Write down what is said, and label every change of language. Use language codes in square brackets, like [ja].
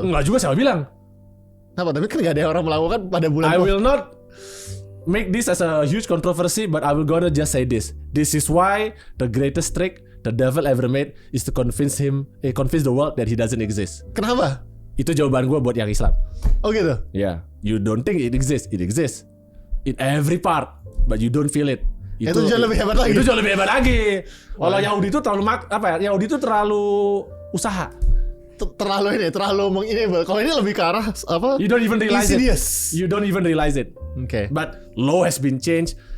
[id] Enggak juga, siapa bilang? Kenapa? Tapi kan gak ada orang melakukan pada bulan. [en] I will not make this as a huge controversy, but I will gonna just say this. This is why the greatest trick the devil ever made is to convince the world that he doesn't exist. [id] Kenapa? Itu jawaban gue buat yang Islam. Oh gitu? [en] Yeah, you don't think it exists. It exists in every part, but you don't feel it. [id] Itu jauh lebih hebat lagi. Itu jauh lebih hebat lagi. Kalau Yahudi itu terlalu Yahudi itu terlalu usaha. Terlalu mengenable. Kalau ini lebih ke arah apa? [en] You don't even realize insidious. it. You don't even realize it. Okay. But law has been changed.